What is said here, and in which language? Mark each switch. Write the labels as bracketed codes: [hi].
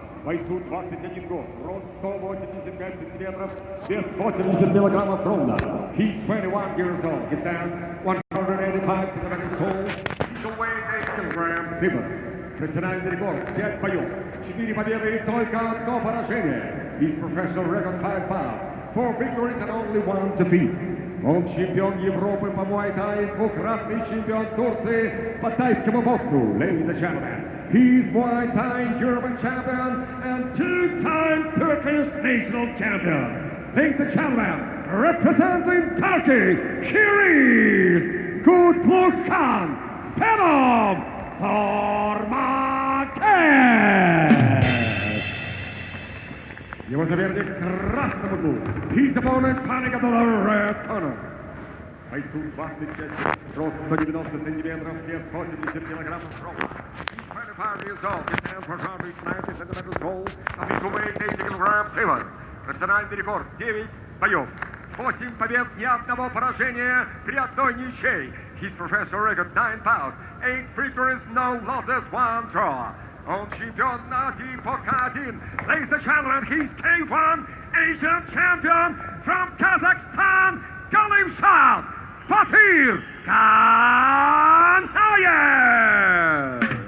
[ru] Бойцу 21 год, рост 185 сантиметров, вес 80 килограммов ровно. [en] He's 21 years old. He stands 185 centimeters tall. Official weight 8 kilograms silver. [ru] Профессиональный рекорд 5 боев, 4 победы и только одно поражение. [en] His professional record 5 bouts, 4 victories and only 1 defeat. [ru] Он чемпион Европы по муай-тай, двукратный чемпион Турции по тайскому боксу. [en] Ladies and gentlemen, he's Muay Thai European champion and 2-time Turkish national champion. Ladies and gentlemen, representing Turkey, here is Kutlukhan Phenom Sarmakes. [ru] Его соперник в красном углу. [en] His opponent fighting at the red corner. [ru] Бойцу 25, рост 190 сантиметров, вес 80 килограммов ровно. [en] He's 25 years old, he stands 190 centimeters tall, official weight 80 [ru] килограмм [en] silver. [ru] Профессиональный рекорд 9 боев, 8 побед, ни одного поражения, при одной ничьей. [en] His professional record 9 bouts, 8 victories, no losses, 1 draw. [ru] Он чемпион Азии по К1. [en] Ladies and gentlemen, he's K1 Asian champion from Kazakhstan, Galimshad Batir Kanayev.